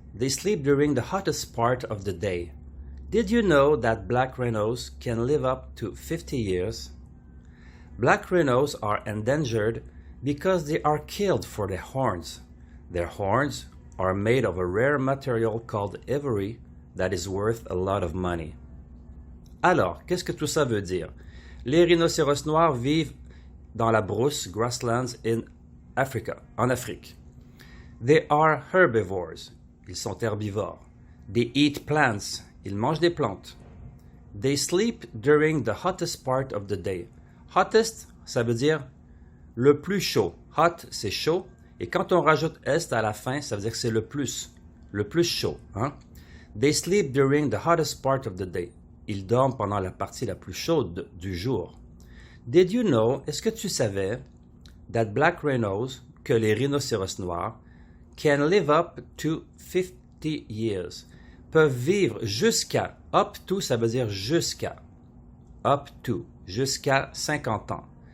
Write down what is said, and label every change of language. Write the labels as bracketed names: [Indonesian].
[English] They sleep during the hottest part of the day. Did you know that black rhinos can live up to 50 years? Black rhinos are endangered because they are killed for their horns. Their horns are made of a rare material called ivory that is worth a lot of money. [French] Alors, qu'est-ce que tout ça veut dire? Les rhinocéros noirs vivent dans la brousse, [English] grasslands in Africa, [French] en Afrique. [English] They are herbivores. [French] Ils sont herbivores. [English] They eat plants. [French] Ils mangent des plantes. [English] They sleep during the hottest part of the day. [French] Hottest, ça veut dire le plus chaud. Hot, c'est chaud. Et quand on rajoute est à la fin, ça veut dire que c'est le plus chaud. Hein? [English] They sleep during the hottest part of the day. [French] Ils dorment pendant la partie la plus chaude du jour. [English] Did you know, [French] est-ce que tu savais, [English] that black rhinos, [French] que les rhinocéros noirs, [English] can live up to 50 years, [French] peuvent vivre jusqu'à, [English] up to, [French] ça veut dire jusqu'à, up to, jusqu'à 50 ans.